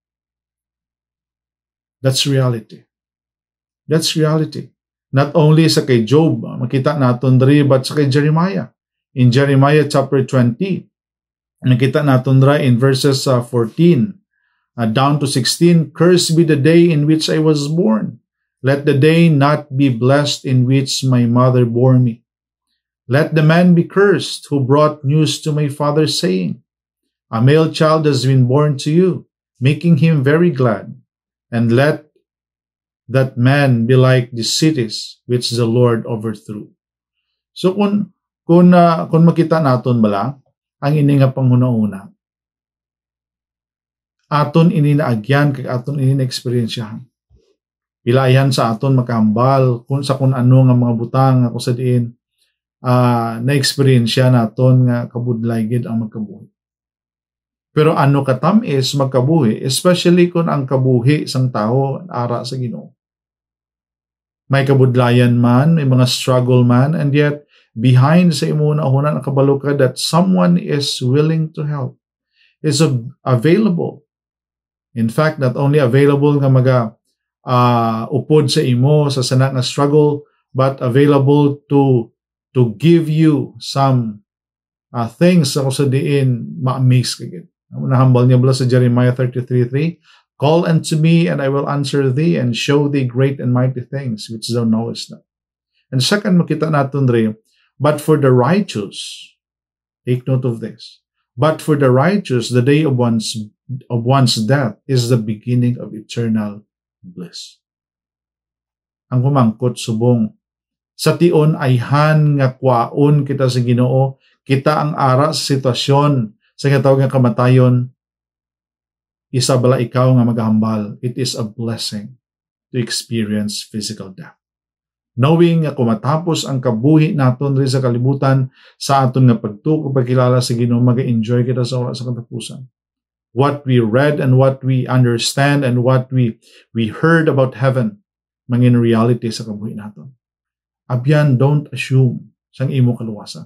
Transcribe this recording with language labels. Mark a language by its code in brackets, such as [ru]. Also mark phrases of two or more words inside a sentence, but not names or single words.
[en] That's reality. That's reality. Not only [hil] sa kay Job, makita naton diri, but sa kay Jeremiah. [en] In Jeremiah chapter 20, [hil] nakita naton dira [en] in verses 14 down to 16, "Cursed be the day in which I was born. Let the day not be blessed in which my mother bore me. Let the man be cursed who brought news to my father, saying, A male child has been born to you, making him very glad. And let that man be like the cities which the Lord overthrew. [hil] So kung makita naton bala, ang ini nga panghuna-una, aton ini naagyan, kag aton ini na-experiensyahan. Pilayan sa aton makahambal, kung ano nga mga butang, ako sa diin, na-experiensya naton nga kabudlay gid ang magkabuhi. Pero ano katamis magkabuhi, especially kung ang kabuhi sang tao ara sa Ginoo. May kabudlayan man, may mga struggle man, [en] and yet behind [hil] sa imo una ang kabalo ka [en] that someone is willing to help, is available. In fact, not only available [hil] nga upod sa imo sa sana nga struggle, [en] but available to give you some things [hil] ako sa diin ma-amaze ka gid. Nahambal niya bala sa [en] Jeremiah 33:3, call unto me and I will answer thee and show thee great and mighty things which thou knowest not. And second, [hil] makita natin rin, [en] but for the righteous, take note of this, but for the righteous, the day of one's death is the beginning of eternal bliss. [hil] Ang kumangkot subong, sa tion ayhan nga kwaon kita sa Ginoo, kita ang ara sa sitwasyon sa katawag nga kamatayon, isa bala ikaw nga maghambal. [en] It is a blessing to experience physical death. [hil] Knowing nga kumatapos ang kabuhi naton rin sa kalibutan, sa aton nga pagtuko pagkilala sa Ginoo, mag-enjoy kita sa oras sa katapusan. [en] What we read and what we understand and what we heard about heaven, [hil] mangin reality sa kabuhi naton. Abyan, [en] don't assume [hil] sang imo kaluwasan.